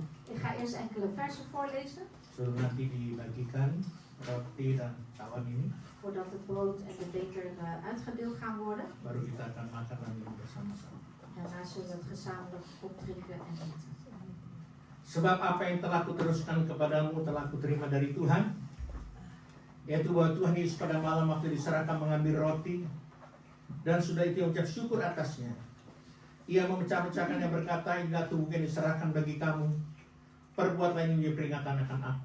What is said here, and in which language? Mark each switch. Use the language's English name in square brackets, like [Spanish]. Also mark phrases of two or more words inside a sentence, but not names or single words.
[Dutch] Ik ga eerst enkele versen voorlezen, [Indonesian] Sebelum nanti dibagikan roti dan cawan ini, [Dutch] voordat het brood en de beker uitgedeeld gaan worden. [Indonesian] baru kita akan makan dan minum bersama-sama. [Dutch] Daarna zullen we het gezamenlijk opdrinken en eten. [Indonesian] Sebab apa yang telah kuteruskan kepadamu telah kuterima dari Tuhan, yaitu bahwa Tuhan Yesus pada malam waktu diserahkan mengambil roti, dan sudah itu ucap syukur atasnya. Ia memecah-mecahkannya berkata, inilah tubuhku yang diserahkan bagi kamu, perbuatlah ini menjadi peringatan akan aku.